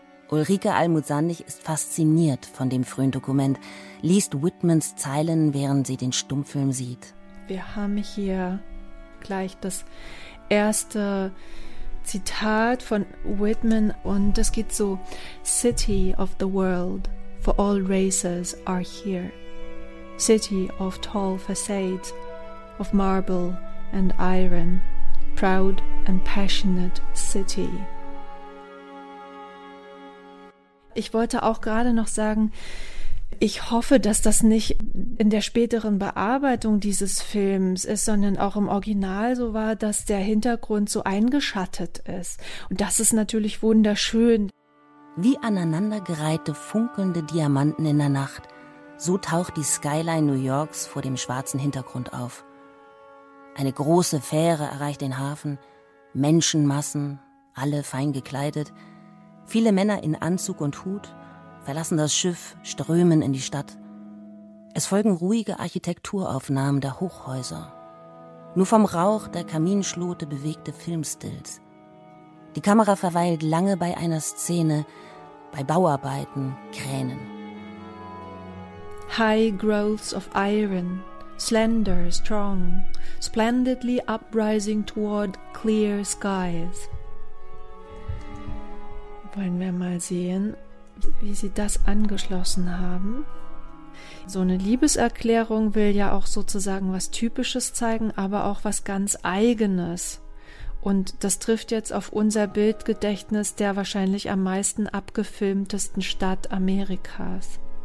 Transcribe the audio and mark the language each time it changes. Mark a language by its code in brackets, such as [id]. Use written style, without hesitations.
[de] Ulrike Almuth-Sandig ist fasziniert von dem frühen Dokument, liest Whitmans Zeilen, während sie den Stummfilm sieht. Wir haben hier gleich das erste Zitat von Whitman und das geht so: [en] City of the world, for all races are here. City of tall facades, of marble and iron, proud and passionate city. [de] Ich wollte auch gerade noch sagen, ich hoffe, dass das nicht in der späteren Bearbeitung dieses Films ist, sondern auch im Original so war, dass der Hintergrund so eingeschattet ist. Und das ist natürlich wunderschön. Wie aneinandergereihte, funkelnde Diamanten in der Nacht, so taucht die Skyline New Yorks vor dem schwarzen Hintergrund auf. Eine große Fähre erreicht den Hafen, Menschenmassen, alle fein gekleidet, viele Männer in Anzug und Hut verlassen das Schiff, strömen in die Stadt. Es folgen ruhige Architekturaufnahmen der Hochhäuser. Nur vom Rauch der Kaminschlote bewegte Filmstills. Die Kamera verweilt lange bei einer Szene, bei Bauarbeiten, Kränen. [en] High growths of iron, slender, strong, splendidly uprising toward clear skies. [de] Wollen wir mal sehen, wie sie das angeschlossen haben. So eine Liebeserklärung will ja auch sozusagen was Typisches zeigen, aber auch was ganz Eigenes. Und das trifft jetzt auf unser Bildgedächtnis der wahrscheinlich am meisten abgefilmtesten Stadt Amerikas.